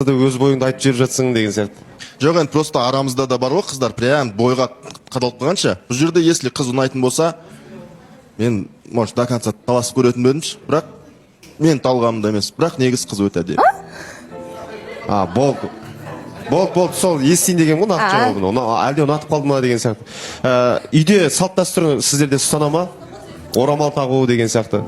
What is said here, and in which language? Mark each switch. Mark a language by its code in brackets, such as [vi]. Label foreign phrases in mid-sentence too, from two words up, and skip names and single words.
[kk] өз бойыңды айтып жіберіп жатсың деген сияқты. Жоқ, енді просто арамызда да бар ғой қыздар, прям бойға қадалып қалғанша. Бұл жерде если қыз ұнайтын болса, мен, [ru] может, до конца [kk] таласып көретін бедімші, бірақ мен талғамымда емес, бірақ негіз қыз өте әдемі. Болды, сол естейін деген ғой нақты жауабын. Әлде ұнатып қалды ма деген сияқты. Үйде салт дәстүр сіздерде ұстана ма? Орамал тағу деген сияқты.